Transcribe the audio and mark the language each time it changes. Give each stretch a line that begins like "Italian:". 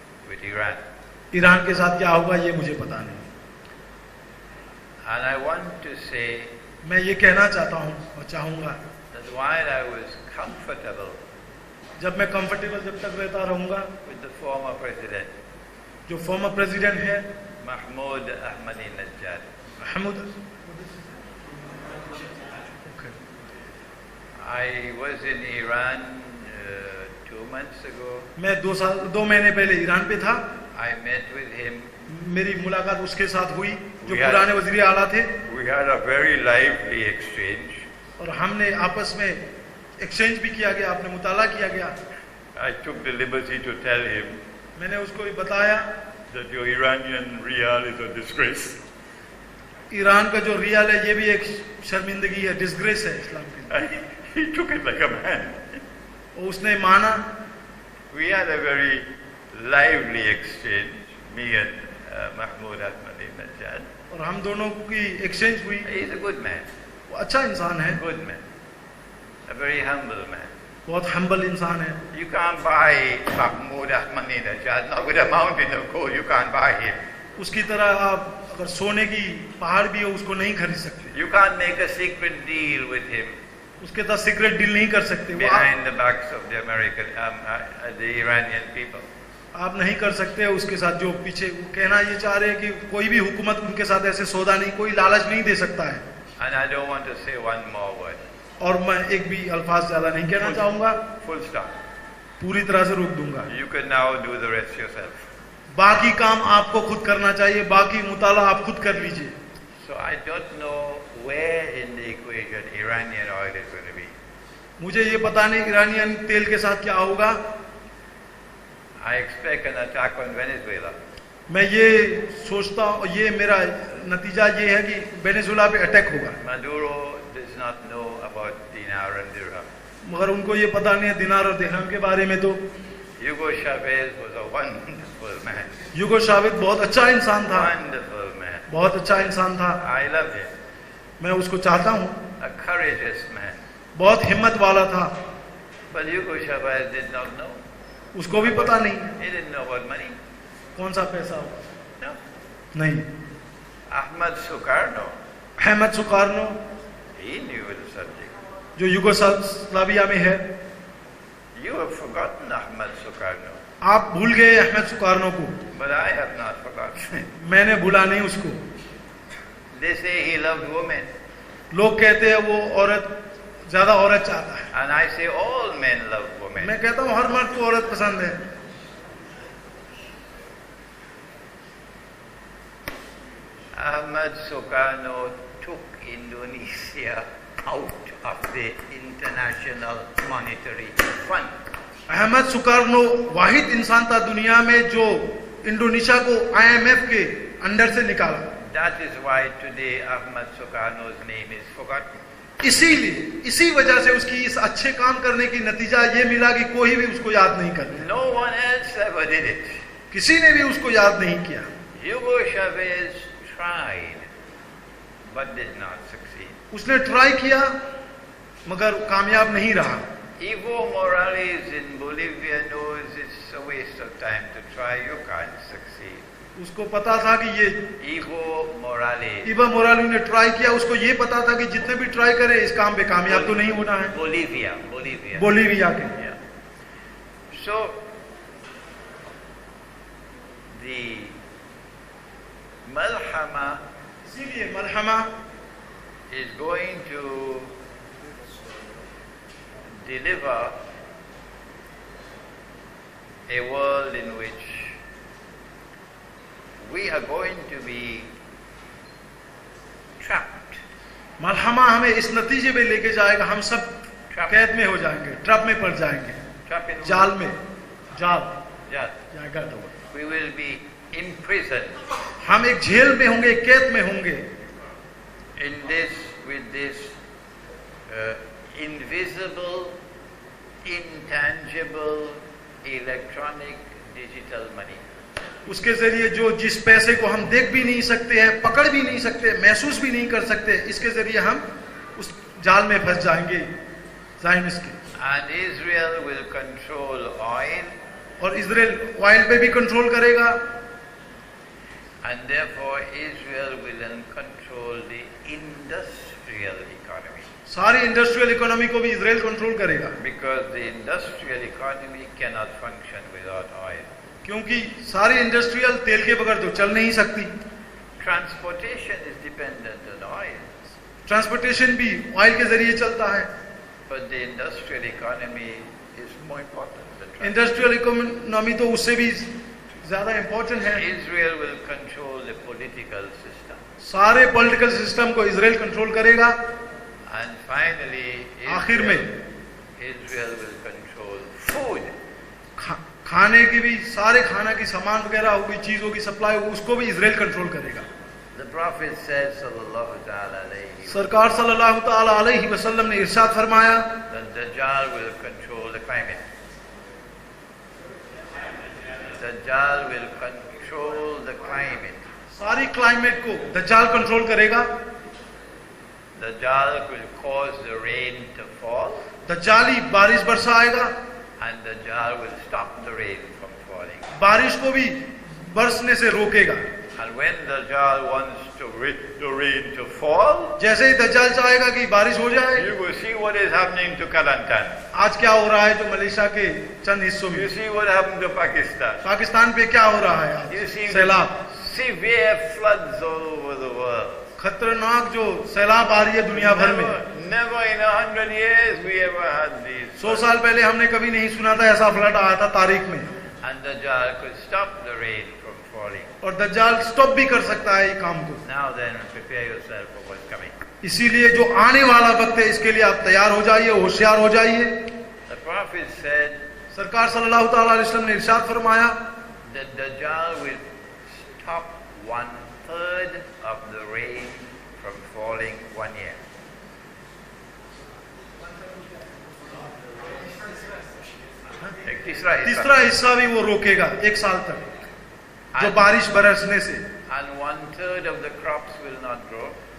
English: with Iran.
Hindi: Iran के साथ क्या होगा ये मुझे पता नहीं.
English: And I want to say
Hindi: मैं ये कहना चाहता हूँ और चाहूँगा
English: that while I was comfortable
Hindi: जब मैं कंफर्टेबल जब तक रहता रहूँगा,
English: with the former president,
Hindi: जो फॉर्मर प्रेसिडेंट है
English: Mahmoud Ahmadinejad,
Hindi: Mahmood,
English: I was in Iran 2 months ago.
Hindi: मैं 2 महीने पहले ईरान पे था.
English: I met with him.
Hindi: मेरी मुलाकात उसके साथ हुई जो
English: We had-
Hindi: पुराने वजीर आला थे,
English: We had a very lively exchange.
Hindi: और हमने आपस में एक्सचेंज भी किया गया, आपने मुताला किया गया.
English: I took the liberty to tell him
Hindi: मैंने उसको भी बताया
English: that your Iranian riyal is a disgrace.
Hindi: Iran का जो रियाल है ये भी एक शर्मिंदगी है, डिस्ग्रेस है इस्लाम के लिए.
English: And he took it like a man.
Hindi: और उसने माना.
English: We had a very lively exchange, me and Mahmoud Ahmadinejad.
Hindi: और हम दोनों की एक्सचेंज हुई.
English: He's a good man,
Hindi: वो अच्छा इंसान है,
English: good man, a very humble man.
Hindi: बहुत हम्बल इंसान है.
English: You can't buy Mahmoud Ahmadinejad, not with a mountain of gold, you can't buy him.
Hindi: उसकी तरह आप अगर सोने की पहाड़ भी हो उसको नहीं खरीद सकते.
English: You can't make a secret deal with him
Hindi: उसके साथ सीक्रेट डील नहीं कर सकते. वो
English: behind the backs of the the Iranian people.
Hindi: आप नहीं कर सकते उसके साथ जो पीछे कहना ये चाह रहे हैं कि कोई भी हुकूमत उनके साथ ऐसे सौदा नहीं, कोई लालच नहीं दे सकता है।
English: And I don't want to say one more word.
Hindi: और मैं एक भी अल्फाज ज्यादा नहीं कहना चाहूंगा,
English: Full stop.
Hindi: पूरी तरह से रोक दूंगा।
English: You can now do the rest yourself.
Hindi: बाकी काम आपको खुद करना चाहिए, बाकी मुताला आप खुद कर लीजिए।
English: So I don't know where in the equation Iranian oil is going to be.
Hindi: मुझे ये पता नहीं ईरानियन तेल के साथ क्या होगा।
English: I expect an attack on Venezuela.
Hindi: मैं ये सोचता हूँ, ये मेरा नतीजा ये है कि वेनेजुएला पे अटैक होगा।
English: Maduro does not know about dinar and dirham.
Hindi: मगर उनको ये पता नहीं है दिनार और दिरहम के बारे में। तो
English: Hugo Chavez was a wonderful man.
Hindi: यूगो शावेद बहुत अच्छा इंसान था,
English: Wonderful man.
Hindi: बहुत अच्छा इंसान था।
English: I love him.
Hindi: मैं उसको चाहता हूँ,
English: A courageous man.
Hindi: बहुत हिम्मत वाला था।
English: But Hugo Chavez did not know.
Hindi: उसको भी पता नहीं
English: He didn't know about money.
Hindi: कौन सा पैसा होगा,
English: No.
Hindi: नहीं।
English: Ahmad Sukarno,
Hindi: Ahmad सुकारनो
English: he knew the subject.
Hindi: जो यूगोस्लाविया में है,
English: You have forgotten Ahmad Sukarno,
Hindi: आप भूल गए अहमद सुकारनो को,
English: but I have not forgotten.
Hindi: मैंने भूला नहीं उसको।
English: They say he loved women,
Hindi: लोग कहते हैं वो औरत ज्यादा औरत चाहता है,
English: and I say all men love women.
Hindi: मैं कहता हूँ हर मर्द को औरत पसंद है।
English: Ahmad Sukarno took Indonesia out of the International Monetary Fund.
Hindi: Ahmad सुकारनो वाहिद इंसान था दुनिया में जो इंडोनेशिया को IMF के अंडर से निकाला।
English: That is why today Ahmad Sukarno's name is forgotten.
Hindi: इसीलिए इसी वजह से उसकी इस अच्छे काम करने की नतीजा ये मिला कि कोई भी उसको याद नहीं करता,
English: No one else ever did it.
Hindi: किसी ने भी उसको याद नहीं किया।
English: Hugo Chavez tried, but did not succeed.
Hindi: उसने ट्राई किया मगर कामयाब नहीं रहा।
English: Evo Morales in Bolivia knows it's a waste of time to try. You can't succeed.
Hindi: उसको पता था कि ये
English: Evo Morales,
Hindi: इवा मोराली ने ट्राई किया, उसको ये पता था कि जितने भी ट्राई करे इस काम पे कामयाब तो नहीं होना है।
English: Bolivia.
Hindi: बोलीविया के
English: Yeah. So the Malhama
Hindi: इसीलिए मलहमा
English: is going to deliver a world in which we are going to be trapped.
Hindi: मलहमा हमें इस नतीजे पे लेके जाएगा, हम सब कैद में हो जाएंगे, ट्रप में पड़ जाएंगे,
English: Trapped in
Hindi: जाल में, जाल
English: Yeah.
Hindi: जाएगा तो
English: We will be imprisoned
Hindi: हम एक जेल में होंगे, कैद में होंगे
English: in this with this invisible, intangible, electronic, digital money.
Hindi: उसके जरिए जो जिस पैसे को हम देख भी नहीं सकते हैं, पकड़ भी नहीं सकते, महसूस भी नहीं कर सकते, इसके जरिए हम उस जाल में फंस जाएंगे ज़ायनिस्ट के।
English: And Israel will control oil,
Hindi: और इजराइल ऑयल पे भी कंट्रोल करेगा,
English: and therefore Israel will then control the industrial economy.
Hindi: सारी इंडस्ट्रियल इकोनॉमी को भी इजराइल कंट्रोल करेगा,
English: Because the industrial economy cannot function without oil.
Hindi: क्योंकि सारी इंडस्ट्रियल तेल के बगैर तो चल नहीं सकती।
English: Transportation is dependent on oil,
Hindi: transportation भी ऑयल के जरिए चलता है।
English: but the industrial economy is more important than transportation.
Hindi: Industrial economy तो उससे भी ज्यादा इंपॉर्टेंट है।
English: Israel will control the political system.
Hindi: सारे पॉलिटिकल सिस्टम को इजराइल कंट्रोल करेगा।
English: And finally,
Hindi: आखिर में
English: Israel will control food.
Hindi: खाने की भी, सारे खाना की सामान वगैरह होगी, चीजों की सप्लाई होगी, उसको भी इजराइल कंट्रोल करेगा।
English: The Prophet said,
Arabic: sallallahu ta'ala alayhi,
Hindi: सरकार सल्लल्लाहु ताला अलैहि वसल्लम ने इरशाद फरमाया,
English: that Dajjal will control the climate. Dajjal will control the climate.
Hindi: सारी क्लाइमेट को दज्जाल कंट्रोल करेगा।
English: Dajjal will cause the rain to fall,
Hindi: दज्जाली बारिश बरसाएगा,
English: and Dajjal will stop the rain from falling.
Hindi: बारिश को भी बरसने से रोकेगा।
English: And when Dajjal wants the rain to fall,
Hindi: जैसे ही दज्जाल चाहेगा कि बारिश हो जाए,
English: you will see what is happening to Kelantan.
Hindi: आज क्या हो रहा है जो मलेशिया के चंद हिस्सों में,
English: You see what happened to Pakistan.
Hindi: Pakistan पे क्या हो रहा है
English: You
Hindi: आज,
English: see
Hindi: सैलाब,
English: severe floods all over the world.
Hindi: खतरनाक जो सैलाब आ रही है दुनिया भर में।
English: Never in 100 years we ever had these.
Hindi: 100 साल पहले हमने कभी नहीं सुना था ऐसा फ्लड आया था तारीख में।
English: And Dajjal could stop the rain from falling.
Hindi: और दज्जाल स्टॉप भी कर सकता है ये काम को।
English: Now then, prepare yourself for what's coming.
Hindi: इसीलिए जो आने वाला वक्त है इसके लिए आप तैयार हो जाइए, होशियार हो जाइए।
English: The prophet said
Hindi: सरकार सल्लल्लाहु ताला अलैहि वसल्लम ने इरशाद फरमाया
English: that Dajjal will stop 1/3 of the rain from falling 1 year.
Hindi: एक तीसरा हिस्सा भी वो रोकेगा 1 साल तक, जो बारिश बरसने से।
English: And 1/3 of the crops will not grow.